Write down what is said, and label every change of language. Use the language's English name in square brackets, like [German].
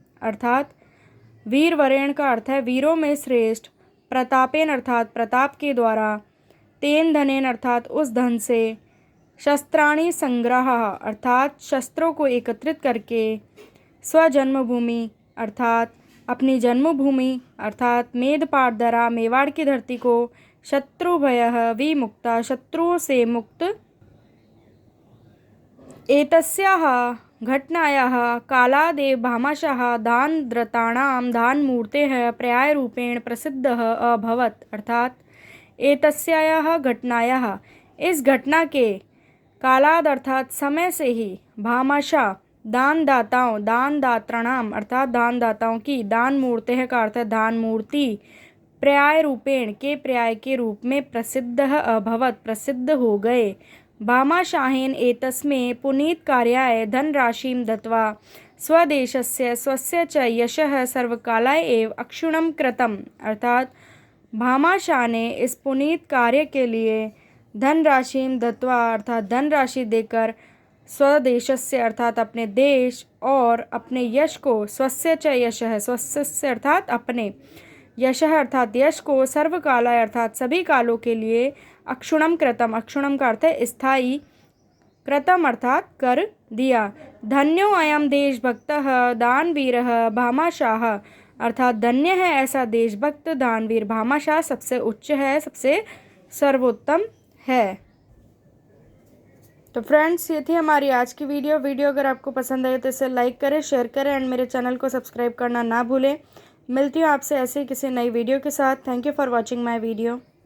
[Hindi] अर्थात वीरवरेण का अर्थ है वीरों में श्रेष्ठ, प्रतापेन अर्थात प्रताप के द्वारा, तेन धनेन अर्थात उस धन से, शस्त्राणि संग्रह अर्थात शस्त्रों को एकत्रित करके, स्वजन्मभूमि अर्थात अपनी जन्मभूमि अर्थात मेदपाटधरा मेवाड़ की धरती को, शत्रुभयः विमुक्ता शत्रुओं से मुक्त। [Sanskrit] एतस्याः घटनायाः कालादेव भामाशाह दानद्रताणां दानमूर्तेः पर्यायरूपेण प्रसिद्धः अभवत्। [Hindi] अर्थात एतस्याः घटनायाः इस घटना के, कालाद अर्थात समय से ही, भामाशाह दानदाताओं दानदात्राणाम अर्थात दानदाताओं की, दान मूर्तेः का अर्थ है दान मूर्ति, पर्याय रूपेण के पर्याय के रूप में, प्रसिद्धः अभवत् प्रसिद्ध हो गए। [Sanskrit] भामाशाहेन एतस्मै पुनीत कार्याय धनराशिं दत्वा स्वदेशस्य स्वस्य च यशः सर्वकालाय एव अक्षुण्णं कृतम्। [Hindi] अर्थात भामाशाह ने इस पुनीत कार्य के लिए धनराशिं दत्वा अर्थात धनराशि देकर, स्वदेशस्य अर्थात अपने देश, और अपने यश को, स्वस्य च यशः स्वस्य अर्थात अपने, यशः अर्थात यश को, सर्वकालाय अर्थात सभी कालों के लिए, अक्षुण्णं कृतम अक्षुण्णं का अर्थ है स्थायी, कृतम अर्थात कर दिया। [Sanskrit] धन्यो अयम देशभक्तः दानवीरः भामाशाह। [Hindi] अर्थात धन्य है ऐसा देशभक्त दानवीर भामाशाह, सबसे उच्च है, सबसे सर्वोत्तम है। तो फ्रेंड्स ये थी हमारी आज की वीडियो अगर आपको पसंद आए तो इसे लाइक करें, शेयर करें एंड मेरे चैनल को सब्सक्राइब करना ना भूलें। मिलती हूँ आपसे ऐसे किसी नई वीडियो के साथ। [English] Thank you for watching my video.